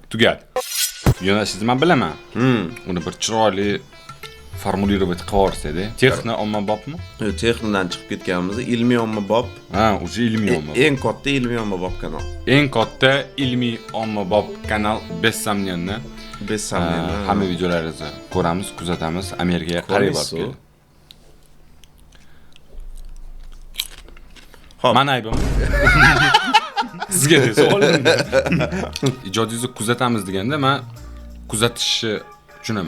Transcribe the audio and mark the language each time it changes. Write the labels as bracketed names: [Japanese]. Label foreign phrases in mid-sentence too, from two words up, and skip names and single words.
[Uzbek] Tugadi. Yo'nalishingizni men bilaman. Uni bir chiroyli formulировать qilib yuborsangiz, Texno ommabopmi? Yo'q, Texnodan chiqib ketganmiz. Ilmiy ommabop. Ha, o'zi ilmiy ommabop. Eng katta ilmiy ommabop kanal. Eng katta ilmiy ommabop kanal [Russian] без сомнения. Без сомнения. [Uzbek] Hamma videolaringizni ko'ramiz, kuzatamiz, Amerikaga qarab borib. Hop. Mana aybim. Sizga savolim. Ijodingizni kuzatamiz deganda men kuzatishni tushunaman.